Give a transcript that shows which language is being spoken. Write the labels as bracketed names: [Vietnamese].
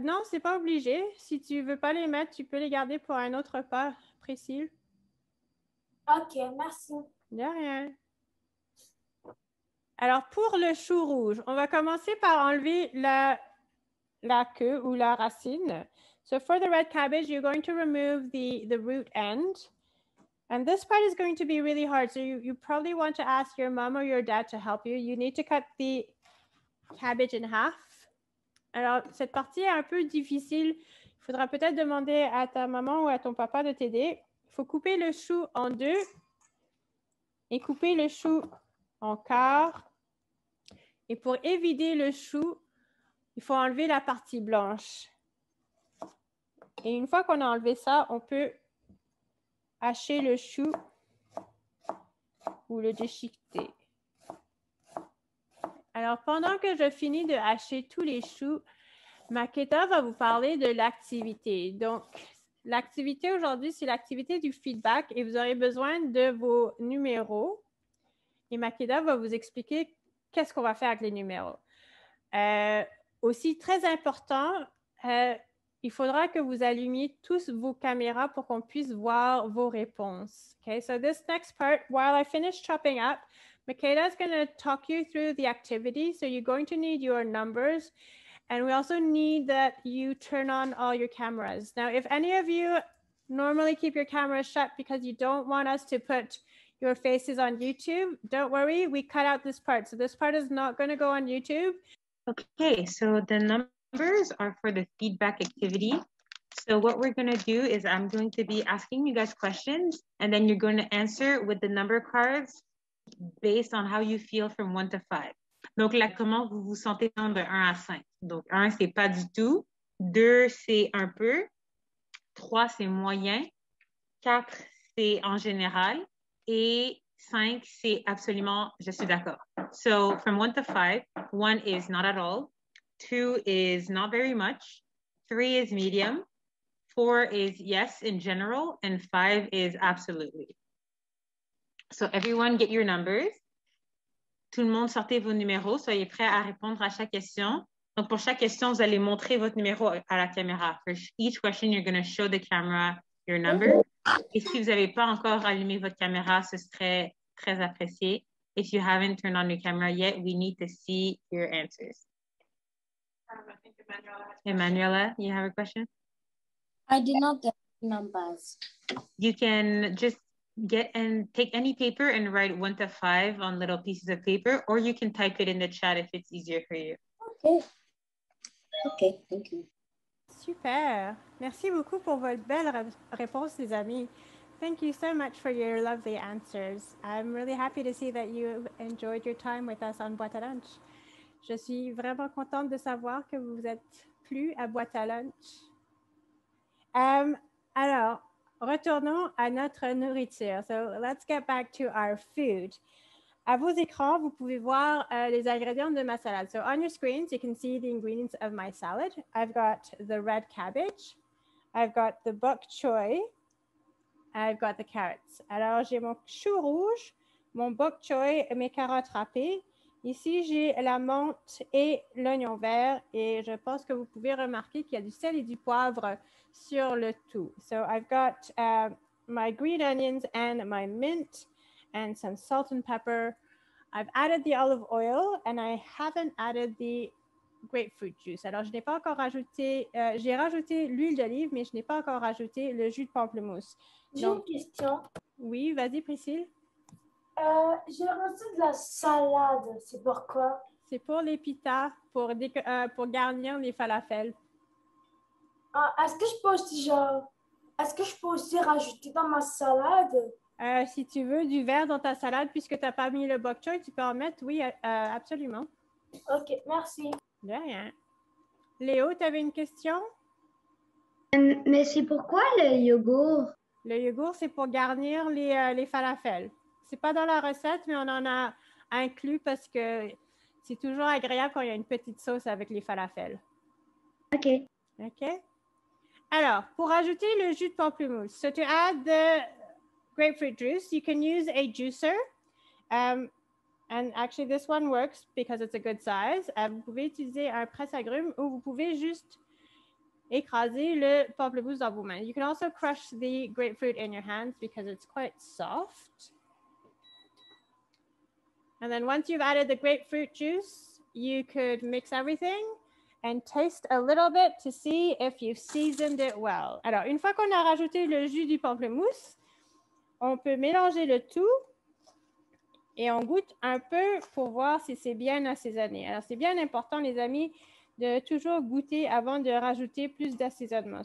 [French] Non, c'est pas obligé. Si tu veux pas les mettre, tu peux les garder pour un autre repas, Priscille. OK, merci. De rien. Alors, pour le chou rouge, on va commencer par enlever la queue ou la racine. [English] So for the red cabbage, you're going to remove the root end. And this part is going to be really hard. So you probably want to ask your mom or your dad to help you. You need to cut the cabbage in half. [French] Alors, cette partie est un peu difficile. Il faudra peut-être demander à ta maman ou à ton papa de t'aider. Il faut couper le chou en deux et couper le chou en quart. Et pour évider le chou, il faut enlever la partie blanche. Et une fois qu'on a enlevé ça, on peut hacher le chou ou le déchiqueter. Alors, pendant que je finis de hacher tous les choux, Makeda va vous parler de l'activité. Donc, l'activité aujourd'hui, c'est l'activité du feedback et vous aurez besoin de vos numéros. Et Makeda va vous expliquer qu'est-ce qu'on va faire avec les numéros. Aussi, très important, il faudra que vous allumiez tous vos caméras pour qu'on puisse voir vos réponses. [English] Okay, so this next part, while I finish chopping up, Makeda is going to talk you through the activity. So you're going to need your numbers. And we also need that you turn on all your cameras. Now, if any of you normally keep your cameras shut because you don't want us to put your faces on YouTube, don't worry, we cut out this part. So this part is not going to go on YouTube. Okay, so the numbers are for the feedback activity. So what we're going to do is I'm going to be asking you guys questions, and then you're going to answer with the number cards based on how you feel from 1 to 5. [French] Donc là, comment vous vous sentez de 1 à 5. Donc 1, c'est pas du tout. 2, c'est un peu. 3, c'est moyen. 4, c'est en général. Et 5, c'est absolument, je suis d'accord. [English] So from 1 to 5, 1 is not at all. 2 is not very much. 3 is medium. 4 is yes in general. And 5 is absolutely. So everyone get your numbers. [French] Tout le monde sortez vos numéros. Soyez prêts à répondre à chaque question. Donc pour chaque question, vous allez montrer votre numéro à la caméra. [English] For each question, you're going to show the camera your number. [French] Et si vous n'avez pas encore allumé votre caméra, ce serait très apprécié. [English] If you haven't turned on your camera yet, we need to see your answers. I think Emanuela, you have a question? I did not get numbers. You can just get and take any paper and write 1 to 5 on little pieces of paper, or you can type it in the chat if it's easier for you. Okay. Okay, thank you. [French] Super. Merci beaucoup pour votre belle réponse, les amis. [English] Thank you so much for your lovely answers. I'm really happy to see that you enjoyed your time with us on Boîte à lunch. [French] Je suis vraiment contente de savoir que vous êtes plu à Boîte à lunch. Alors, retournons à notre nourriture. [English] So let's get back to our food. [French] À vos écrans, vous pouvez voir les ingrédients de ma salade. [English] So on your screens, you can see the ingredients of my salad. I've got the red cabbage. I've got the bok choy. I've got the carrots. [French] Alors, j'ai mon chou rouge, mon bok choy et mes carottes râpées. Ici, j'ai la menthe et l'oignon vert. Et je pense que vous pouvez remarquer qu'il y a du sel et du poivre sur le tout. [English] So I've got my green onions and my mint and some salt and pepper. I've added the olive oil and I haven't added the grapefruit juice. [French] Alors, je n'ai pas encore rajouté, j'ai rajouté l'huile d'olive, mais je n'ai pas encore rajouté le jus de pamplemousse. J'ai une question. Oui, vas-y, Priscille. J'ai reçu de la salade. C'est pourquoi? C'est pour les pitas, pour garnir les falafels. Est-ce que je peux aussi rajouter dans ma salade? Si tu veux du vert dans ta salade, puisque tu n'as pas mis le bok choy, tu peux en mettre, oui, absolument. OK, merci. De rien. Léo, tu avais une question? Mais c'est pourquoi le yogourt? Le yogourt, c'est pour garnir les falafels. C'est pas dans la recette, mais on en a inclus parce que c'est toujours agréable quand il y a une petite sauce avec les falafels. OK. [English] OK? [French] Alors, pour ajouter le jus de pamplemousse, [English] so to add the grapefruit juice, you can use a juicer. And actually, this one works because it's a good size. [French] Vous pouvez utiliser un presse-agrumes ou vous pouvez juste écraser le pamplemousse dans vos mains. [English] You can also crush the grapefruit in your hands because it's quite soft. And then once you've added the grapefruit juice, you could mix everything and taste a little bit to see if you've seasoned it well. [French] Alors, une fois qu'on a rajouté le jus du pamplemousse, on peut mélanger le tout et on goûte un peu pour voir si c'est bien assaisonné. Alors, c'est bien important, les amis, de toujours goûter avant de rajouter plus d'assaisonnement.